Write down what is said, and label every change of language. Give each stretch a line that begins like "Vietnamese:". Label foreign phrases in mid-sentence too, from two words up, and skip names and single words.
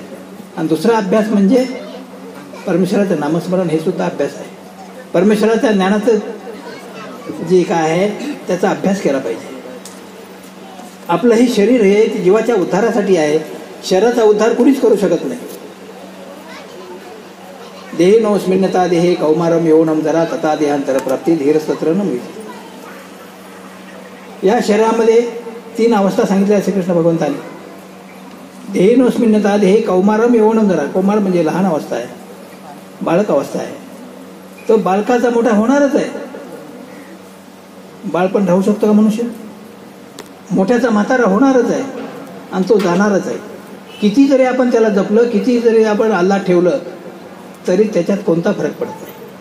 Marathi: आणि दुसरा अभ्यास म्हणजे परमेश्वराचं नामस्मरण, हे सुद्धा अभ्यास आहे. परमेश्वराच्या ज्ञानाचं जे काय आहे त्याचा अभ्यास केला पाहिजे. आपलं हे शरीर हे जीवाच्या उद्धारासाठी आहे. शरीराचा उद्धार कुणीच करू शकत नाही.
Sanskrit: देहे नोस्मिन्नता देहे कौमारम यौवनम जरा तथा देहांतर प्राप्ती धीरस्तत्र न मिळते.
Marathi: या शरीरामध्ये 3 अवस्था सांगितल्या श्रीकृष्ण भगवंताने.
Sanskrit: देहे नोस्मिन्नता देहे कौमारम यौवनम जरा.
Marathi: कौमार म्हणजे लहान अवस्था आहे, बालक अवस्था आहे. तो बालकाचा मोठा होणारच आहे. बाळपण राहू शकतो का मनुष्य? मोठ्याचा म्हातारा होणारच आहे आणि तो जाणारच आहे. किती जरी आपण त्याला जपलं, किती जरी आपण अल्लाह ठेवलं तरी त्याच्यात कोणता फरक पडत नाही.